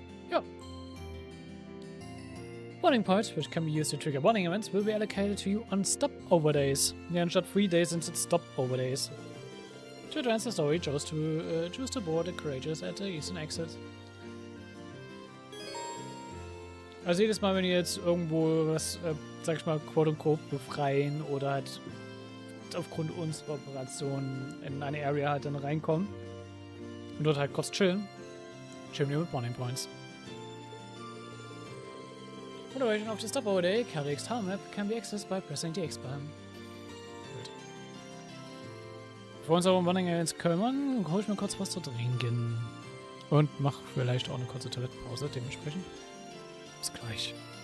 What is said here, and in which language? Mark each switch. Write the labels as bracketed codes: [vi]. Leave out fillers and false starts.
[en] Yo. Bonding points, which can be used to trigger bonding events, will be allocated to you on stopover days. Yeah, and shot 3 days instead stopover days. To advance the story, choose to board the Courageous at the eastern exit. [de] Also jedes Mal, wenn ihr jetzt irgendwo was, sag ich mal, quote-unquote befreien oder halt aufgrund unserer Operation in eine Area halt dann reinkommen und dort halt kurz chillen wir mit Bonding Points. [en] For the duration of the stopover day, Carrick's town map can be accessed by pressing the X-Button. [de] Gut. Bevor wir uns aber um Bonding Events kümmern, hol ich mir kurz was zu trinken. Und mach vielleicht auch eine kurze Toilettenpause dementsprechend. Bis gleich.